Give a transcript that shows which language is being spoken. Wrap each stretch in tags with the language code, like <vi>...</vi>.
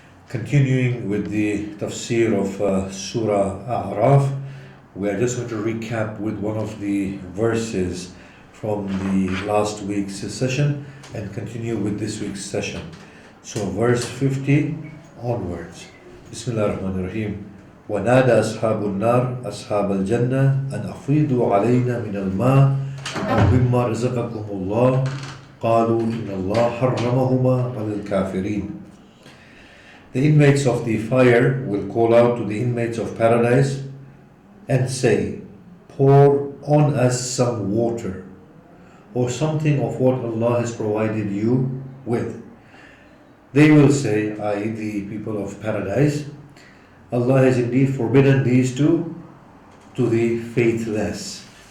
<en>Continuing with the Tafsir of Surah A'raf, we are just going to recap with one of the verses from the last week's session and continue with this week's session. So verse 50 onwards. Bismillah ar-Rahman ar-Rahim.</en> <ar>ونادى أصحاب النار أصحاب الجنة أن أفيضوا علينا من الماء أو مما رزقكم الله قالوا إن الله حرمهما على الكافرين.</ar> <en>The inmates of the fire will call out to the inmates of paradise and say, pour on us some water or something of what Allah has provided you with. They will say, i.e. the people of paradise, Allah has indeed forbidden these two to the faithless.</en>